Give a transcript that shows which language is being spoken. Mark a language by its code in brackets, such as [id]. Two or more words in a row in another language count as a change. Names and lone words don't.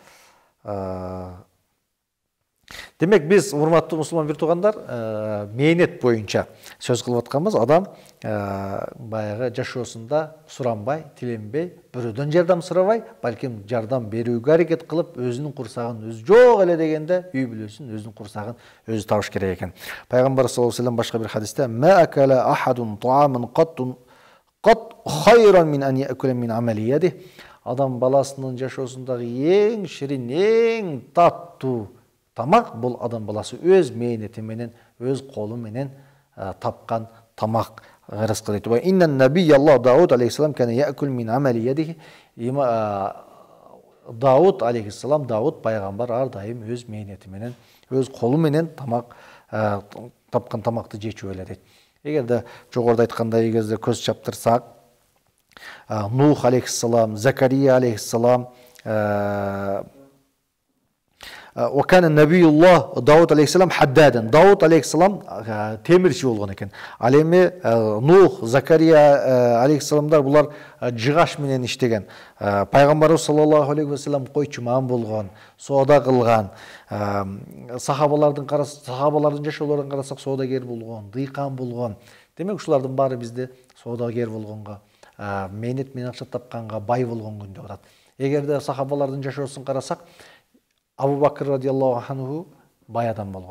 [ky] Демек, биз урматтуу мусулман бир туугандар, мээнет боюнча сөз кылып атканбыз. Адам баягы жашоосунда суранбай, тиленбей, бирөөдөн жардам сурабай, балким жардам берүүгө аракет кылып, өзүнүн курсагын өзү жок эле дегенде, үй бүлөсүн, өзүнүн курсагын өзү табыш керек экен. Пайгамбар [ar] صلى الله عليه وسلم [ky] башка бир хадисте: [ar] "ما أكل أحد طعاما قط خيرا من أن يأكل من عمل يده." [ky] Адам баласынын жашоосундагы эң ширин, эң таттуу тамак бул адам баласы өз мээнети менен, өз колу менен тапкан тамак ырыскы дейт. [ar] وإن نبي الله داود عليه السلام كان يأكل من عمل يده. [ky] Дауд алейхиссалам, Дауд пайгамбар ар дайым өз мээнети менен, өз колу менен тамак тапкан тамакты жечү эле дейт. Эгерде жогоруда айткандай кезде көз чаптырсак, [ar] نوح عليه السلام، زكريا عليه السلام, وكان النبي الله داود عليه السلام حدادا. [ky] داود [ar] عليه السلام [ky] темирчи болгон экен. Ал эми Нух, Закария алейхиссаламдар булар жыгаш менен иштеген. Пайгамбарыбыз [ar] صلى الله عليه وسلم [ky] койчуман болгон, соода кылган. Сахабалардын жашоолорун карасак, соодагер болгон, дыйкан болгон. Демек, ушулардын баары бизди соодагер болгонго, мээнет менен акча тапканга, бай болгон күндө атат. Эгерде сахабалардын жашоосун карасак, Абу Бакр [ar] رضي الله عنه [ky] бай адам болгон.